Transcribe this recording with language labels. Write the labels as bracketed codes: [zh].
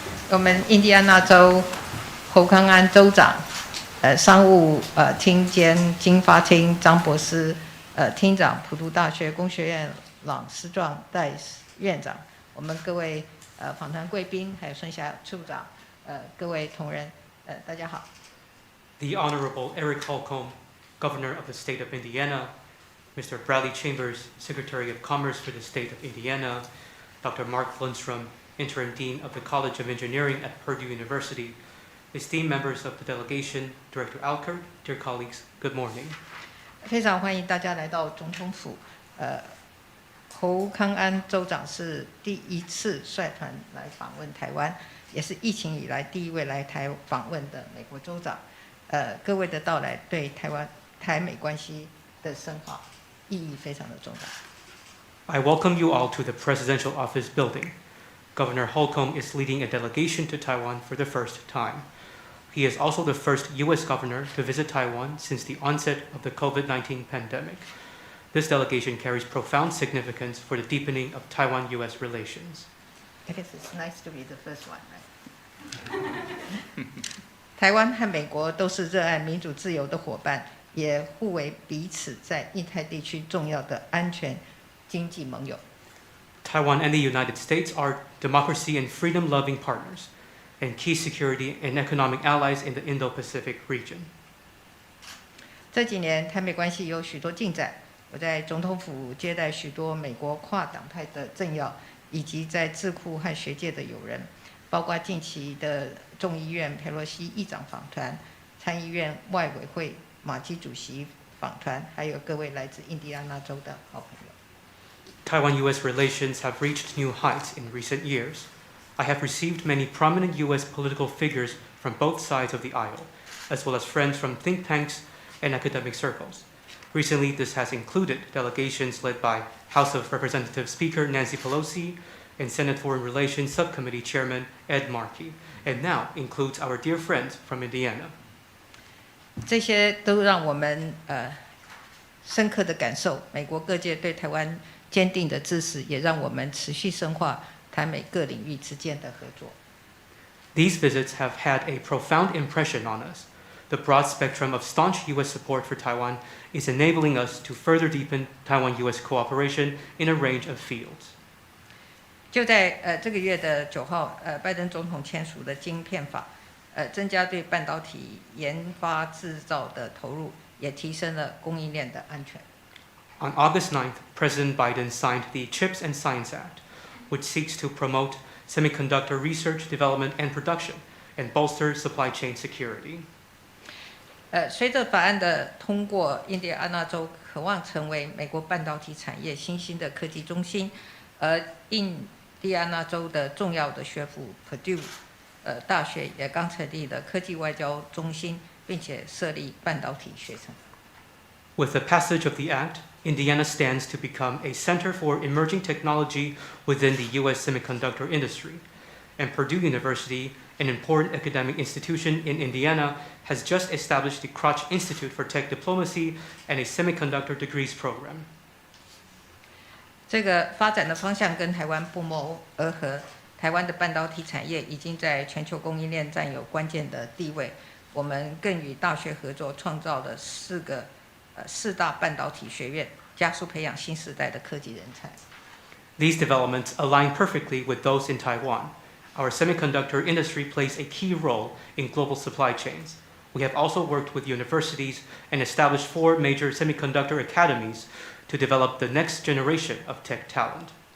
[zh] 我们印第安纳州侯康安州长，商务厅兼经发厅张博士，厅长普渡大学工学院朗思壮代院长，我们各位访谈贵宾，还有孙小处长，各位同仁，大家好。 [en] The Honorable Eric Holcomb, Governor of the State of Indiana, Mr. Bradley Chambers, Secretary of Commerce for the State of Indiana, Dr. Mark Lundstrom, Interim Dean of the College of Engineering at Purdue University, esteemed members of the delegation, Director Alkert, dear colleagues, good morning. [zh] 非常欢迎大家来到总统府。侯康安州长是第一次率团来访问台湾，也是疫情以来第一位来台访问的美国州长。各位的到来对台美关系的深化意义非常的重大。 [en] I welcome you all to the Presidential Office Building. Governor Holcomb is leading a delegation to Taiwan for the first time. He is also the first U.S. governor to visit Taiwan since the onset of the COVID-19 pandemic. This delegation carries profound significance for the deepening of Taiwan-U.S. relations. I guess it's nice to be the first one, right? [zh] 台湾和美国都是热爱民主自由的伙伴，也互为彼此在印太地区重要的安全经济盟友。 [en] Taiwan and the United States are democracy and freedom-loving partners, and key security and economic allies in the Indo-Pacific region. [zh] 这几年台美关系有许多进展，我在总统府接待许多美国跨党派的政要，以及在智库和学界的友人，包括近期的众议院佩洛西议长访团、参议院外委会马基主席访团，还有各位来自印第安纳州的好朋友。 [en] Taiwan-U.S. relations have reached new heights in recent years. I have received many prominent U.S. political figures from both sides of the aisle, as well as friends from think tanks and academic circles. Recently, this has included delegations led by House of Representatives Speaker Nancy Pelosi and Senate Foreign Relations Subcommittee Chairman Ed Markey, and now includes our dear friends from Indiana. [zh] 这些都让我们深刻的感受美国各界对台湾 坚定的支持，也让我们持续深化台美各领域之间的合作。 [en] These visits have had a profound impression on us. The broad spectrum of staunch U.S. support for Taiwan is enabling us to further deepen Taiwan-U.S. cooperation in a range of fields. [zh] 就在这个月的9号，拜登总统签署的晶片法，增加对半导体研发制造的投入，也提升了供应链的安全。 [en] On August 9th, President Biden signed the CHIPS and Science Act, which seeks to promote semiconductor research, development, and production, and bolster supply chain security. [zh] 随着法案的通过，印第安纳州渴望成为美国半导体产业新兴的科技中心，而印第安纳州的重要的学府 Purdue 大学也刚成立了科技外交中心，并且设立半导体学程。 [en] With the passage of the act, Indiana stands to become a center for emerging technology within the U.S. semiconductor industry. And Purdue University, an important academic institution in Indiana, has just established the Kroc Institute for Tech Diplomacy and a semiconductor degrees program. [zh] 这个发展的方向跟台湾不谋而合。台湾的半导体产业已经在全球供应链占有关键的地位。我们更与大学合作，创造了4个 4大半导体学院，加速培养新时代的科技人才。 [en] These developments align perfectly with those in Taiwan. Our semiconductor industry plays a key role in global supply chains. We have also worked with universities and established 4 major semiconductor academies to develop the next generation of tech talent.